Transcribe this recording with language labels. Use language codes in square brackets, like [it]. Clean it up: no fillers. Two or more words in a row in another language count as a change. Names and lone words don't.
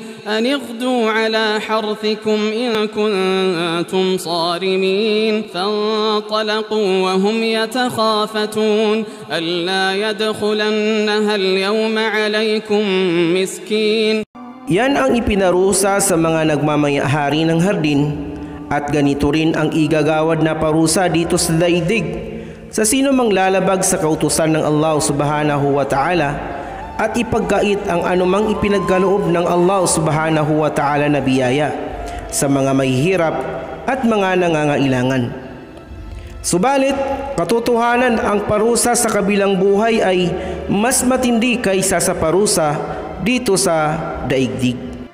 [ar] أن اغدوا على حرثكم إن كنتم صارمين فانطلقوا وهم يتخافتون ألا يدخلنها اليوم عليكم مسكين. [tl] Yan ang ipinarusa sa mga nagmamayahari ng hardin, at ganito rin ang igagawad na parusa dito sa daigdig sa sino mang lalabag sa kautusan ng Allah [ar] سبحانه وتعالى [tl] at ipagkait ang anumang ipinagkaloob ng Allah [ar] سبحانه وتعالى [tl] na biyaya. sa mga mahihirap at mga nangangailangan. Subalit, katotohanan ang parusa sa kabilang buhay ay mas matindi kaysa sa parusa dito sa daigdig.